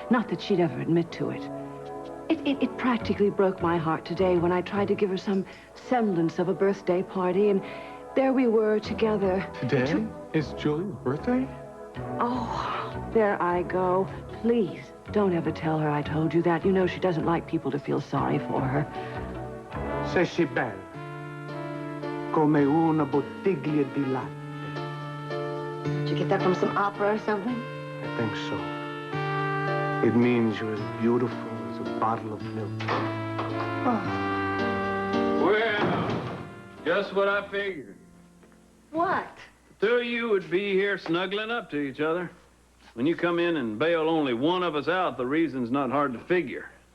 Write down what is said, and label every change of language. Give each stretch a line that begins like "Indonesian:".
English: Not that she'd ever admit to it. It practically broke my heart today when I tried to give her some semblance of a birthday party, and there we were together. Today is Julie's birthday? Oh, there I go. Please, don't ever tell her I told you that. You know she doesn't like people to feel sorry for her.
Italian: Se si bella, come una bottiglia di latte.
English: Did you get that from some opera or something? I think so. It means you're as beautiful as a bottle of milk. Oh. Well, just what I figured. What? The two of you would be here snuggling up to each other. When you come in and bail only one of us out, the reason's not hard to figure.